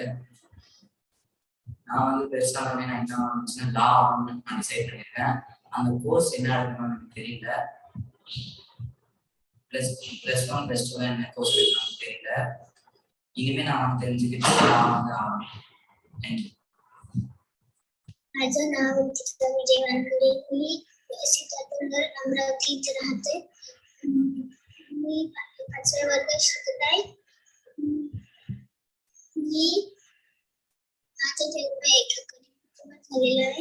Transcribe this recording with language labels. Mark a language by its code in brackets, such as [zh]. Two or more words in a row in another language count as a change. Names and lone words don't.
[ta] நான் வந்து பெருசாக நான் என்ன லா ஆகணும்னு நான் டிசைட் பண்ணியிருக்கேன். அந்த கோர்ஸ் என்ன எடுக்கணும்னு எனக்கு தெரியல. +1 +2 என்ன கோர்ஸ் எடுக்கணும்னு தெரியல. இனிமே நான் தெரிஞ்சுக்கிட்டு நான் வந்து ஆகணும். [en] thank you. [mr] माझं नाव चित्रा विजय वानखडे. मी सीतातून अमरावती इथे राहते. मी 5व्या वर्गात शिकत आहे. मी माझा जन्म एका कुटुंबात झालेला आहे.